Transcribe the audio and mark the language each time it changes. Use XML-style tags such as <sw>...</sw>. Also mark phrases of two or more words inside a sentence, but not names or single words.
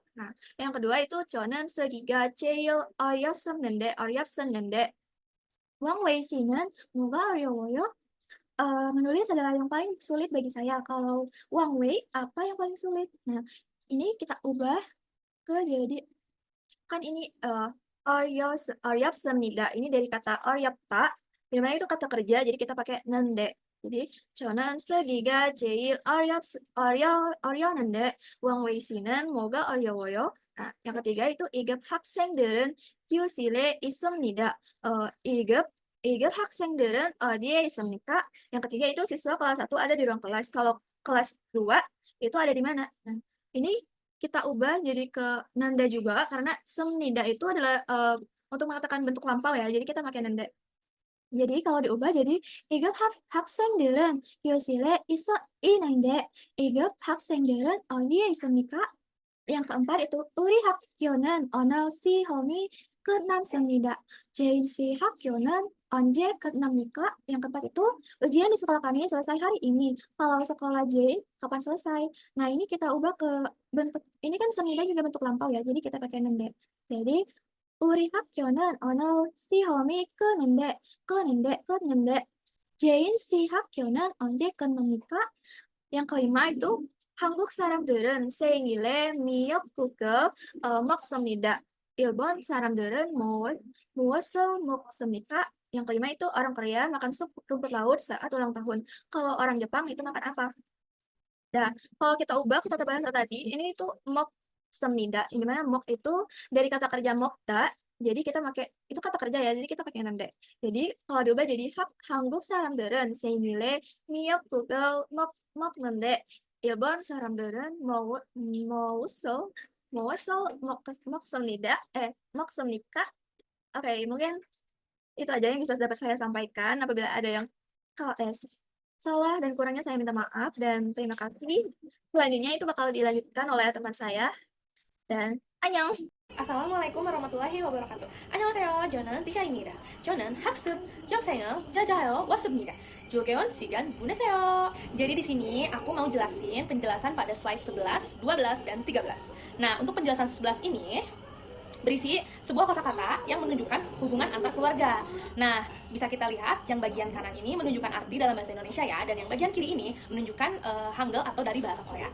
<id>Nah, yang kedua itu</id> <ko>저는 쓰기가 제일 어렵었는데 왕웨이 씨는 뭐가 어려워요?</ko> <id>Menulis adalah yang paling sulit bagi saya. Kalau Wang Wei, apa yang paling sulit? Nah, ini kita ubah ke jadi, kan ini 어렵습니다. Ini dari kata 어렵다. Dimana itu kata kerja, jadi kita pakai nende. Jadi,</id> <ko>저는 쓰기가 제일 어려웠는데 왕웨이 씨는 뭐가 어려워요?</ko> <id>Nah, yang ketiga itu</id> <ko>2급 학생들은 교실에 있습니다. 2급 학생들은 어디에 있습니까?</ko> <id>Yang ketiga itu siswa kelas 1 ada di ruang kelas. Kalau kelas 2 itu ada di mana? Nah, ini kita ubah jadi ke nanda juga karena semnida itu adalah untuk mengatakan bentuk lampau ya. Jadi kita pakai nanda. Jadi kalau diubah jadi</id> <ko>2급 학생들은 교실에 있는데 2급 학생들은 어디에 있습니까?</ko> <id>Yang keempat itu</id> <ko>우리 학교는 언어 시험이 끝났습니다. JC 학교는 언제 끝납니까?</ko> <id>Yang keempat itu ujian di sekolah kami selesai hari ini. Kalau sekolah Jane kapan selesai? Nah, ini kita ubah ke bentuk, ini kan semida juga bentuk lampau ya, jadi kita pakai nende.</id> <ko>Jadi 우리 학교는 언어 시험이 끝났는데 JC 학교는 언제 끝납니까?</ko> <id>Yang kelima itu</id> <ko>한국 사람들은 생일에 미역국을 먹습니다. 일본 사람들은 무엇을 먹습니까?</ko> <id>Yang kelima itu orang Korea makan sup rumput laut saat ulang tahun. Kalau orang Jepang itu makan apa? Nah, kalau kita ubah ke tata bahasa tadi, ini itu 먹습니다. Ini mana mok itu dari kata kerja 먹다. Jadi kita pakai itu kata kerja ya. Jadi kita pakai nande. Jadi kalau diubah jadi</id> <ko>한국 사람들은 생일에 미역국을 먹는데 일본 사람들은 먹습니까?</ko> <id>Oke, mungkin itu aja yang bisa dapat saya sampaikan. Apabila ada yang salah dan kurangnya saya minta maaf dan terima kasih. Selanjutnya itu bakal dilanjutkan oleh teman saya. Dan annyeong.</id> <ar>السلام عليكم ورحمة الله وبركاته.</ar> <ko>안녕하세요. 저는 티샤입니다. 저는 학습 영상을 찾아요 왔습니다. 즐거운 시간 보내세요.</ko> <id>Jadi di sini aku mau jelasin penjelasan pada slide 11, 12, dan 13. Nah, untuk penjelasan 11 ini berisi sebuah kosakata yang menunjukkan hubungan antar keluarga. Nah, bisa kita lihat yang bagian kanan ini menunjukkan arti dalam bahasa Indonesia ya, dan yang bagian kiri ini menunjukkan Hangul atau dari bahasa Korea.</id>